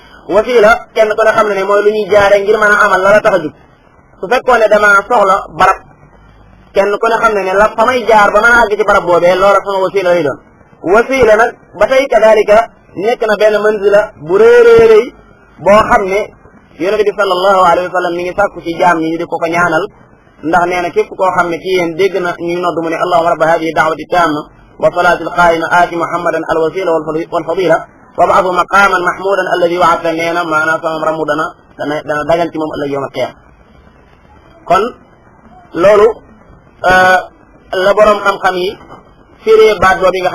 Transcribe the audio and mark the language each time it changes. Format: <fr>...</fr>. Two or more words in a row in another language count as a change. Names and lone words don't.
<wo>wasila kenn ko ne xam ne mooy lu ñuy jaare ngir mën a amal la la tax a jug su fekkoon ne dama soxla barab kenn ku ne xam ne la fa may jaar ba mën a àgg ci barab boobee loola sama wasila lay doon wasila nag ba tey kadalika nekk na benn manzila bu réeréeréy boo xam ne yonent bi</wo> <ar>صلى الله عليه وسلم</ar> <wo>mi ngi sàkku ci jaam ñi ñu di ko ko ñaanal ndax nee na képp koo xam ne ci yéen dégg na ñuy nodd mu ne</wo> <ar>اللهم رب هذه الدعوة التامة والصلاة القائمة آت محمدا الوسيلة والفضيلة وابعثه مقاما محمودا الذي وعدته</ar> <wo>nee na maanaam sama ramu dana dagan ci moom ëllëg</wo> <ar>يوم القيامة</ar> <wo>kon loolu la borom xam-xam yi firee baat boobu nga xam</wo>